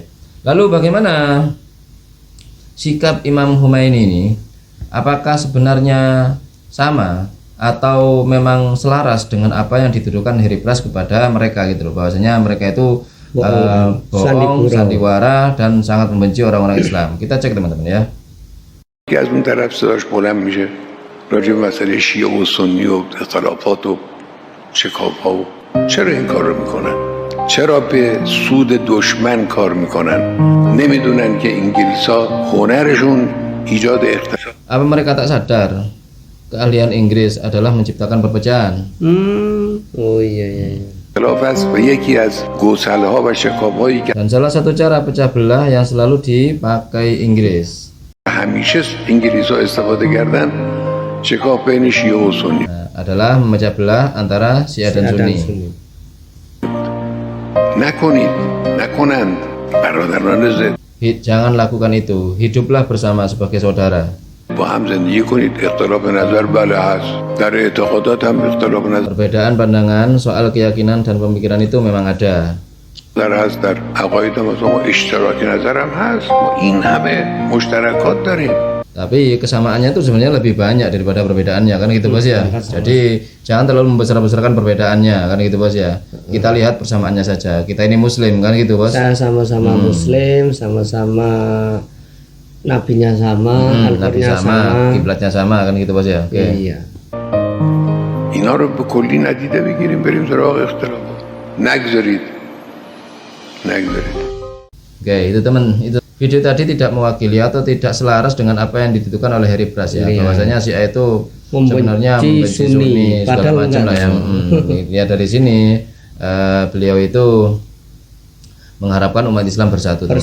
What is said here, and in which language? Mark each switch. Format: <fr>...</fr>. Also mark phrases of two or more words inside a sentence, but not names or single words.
<id>Lalu bagaimana sikap Imam Khomeini ini? Apakah sebenarnya sama atau memang selaras dengan apa yang dituduhkan Heriplas kepada mereka gitu loh, bahwasanya mereka itu bohong, sandiwara dan sangat membenci orang-orang Islam. Kita cek teman-teman ya.</id> <fa>که از اون طرف صداش بلند میشه راجع به مسئله شیعه و سنی و اختلافات و شکاف‌ها و چرا این کار رو میکنن؟ چرا به سود دشمن کار میکنن؟ نمیدونن که انگلیس‌ها هنرشون ایجاد اختلاف.</fa> <id>Apa mereka tak sadar keahlian Inggris adalah menciptakan perpecahan? Oh iya iya.</id> <fa>اختلاف است و یکی از گسله‌ها و شکاف‌هایی که</fa> <id>Dan salah satu cara pecah belah yang selalu dipakai Inggris</id> <fa>همیشه انگلیس‌ها استفاده کردن شکاف بین شیعه و سنی</fa> <id>adalah memecah belah antara Syiah dan Sunni.</id> <fa>نکنند برادران ضد</fa> <id>Jangan lakukan itu. Hiduplah bersama sebagai saudara.</id> <fa>با هم زندگی کنید اختلاف نظر بله هست در اعتقادات هم اختلاف نظر</fa> <id>Perbedaan pandangan soal keyakinan dan pemikiran itu memang ada.</id> <fa>هست در عقاید هم ما اشتراک نظر هم هست ما این همه مشترکات داریم</fa> <id>Tapi kesamaannya itu sebenarnya lebih banyak daripada perbedaannya kan gitu, Bos ya. Jadi jangan terlalu membesar-besarkan perbedaannya kan gitu, Bos ya. Kita lihat persamaannya saja. Kita ini muslim kan gitu, Bos. Kita sama-sama muslim, sama-sama nabinya sama, Nabi Al-Qur'annya sama, kiblatnya sama kan gitu, Bos ya. Oke. Iya.</id> <fa>اینا رو به کلی ندیده بگیریم بریم سراغ اختلافات نگذارید</fa> <id>Oke, itu teman, itu video tadi tidak mewakili atau tidak selaras dengan apa yang dituduhkan oleh Heriplas ya. Bahwasanya Syiah itu sebenarnya membenci Sunni segala macam lah yang lihat dari sini beliau itu mengharapkan umat Islam bersatu.</id>